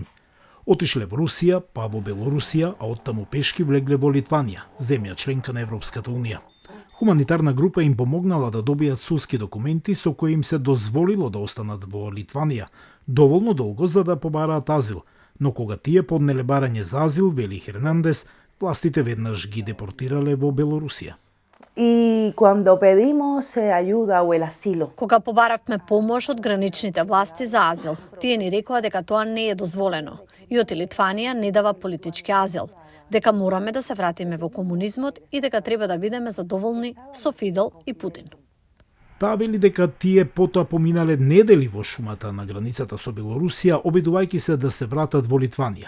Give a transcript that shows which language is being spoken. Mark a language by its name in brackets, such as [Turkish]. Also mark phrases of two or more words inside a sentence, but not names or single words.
[Macedonian] Отишле во Русија, па во Белорусија, а оттаму пешки влегле во Литванија, земја членка на Европската унија. Хуманитарна група им помогнала да добијат судски документи со кои им се дозволило да останат во Литванија, доволно долго за да побараат азил, но кога тие поднеле барање за азил, вели Хернандес, властите веднаш ги депортирале во Белорусија. [Spanish] Y cuando pedimos ayuda o el asilo, [Macedonian] Кога побаравме помош од граничните власти за азил, тие ни рекоа дека тоа не е дозволено и од Литванија не дава политички азил, дека мораме да се вратиме во комунизмот и дека треба да бидеме задоволни со Фидел и Путин. Таа вели дека тие потоа поминале недели во шумата на границата со Белорусија, обидувајќи се да се вратат во Литванија.